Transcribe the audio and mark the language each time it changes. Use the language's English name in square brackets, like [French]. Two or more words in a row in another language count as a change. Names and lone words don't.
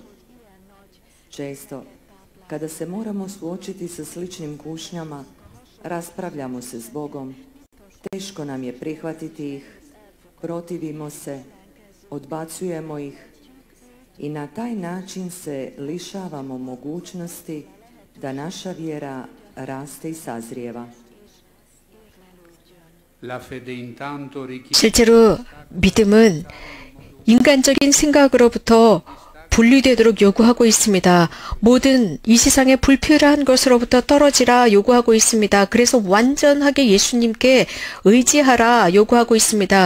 [Croatian] Često, kada se moramo suočiti sa sličnim kušnjama, raspravljamo se s Bogom, teško nam je prihvatiti ih, protivimo se, odbacujemo ih I na taj način se lišavamo mogućnosti da naša vjera raste i sazrijeva. [Italian] La fede intanto richiede [Korean] 실제로 믿음은 인간적인 생각으로부터 분리되도록 요구하고 있습니다. 모든 이 세상의 불필요한 것으로부터 떨어지라 요구하고 있습니다. 그래서 완전하게 예수님께 의지하라 요구하고 있습니다.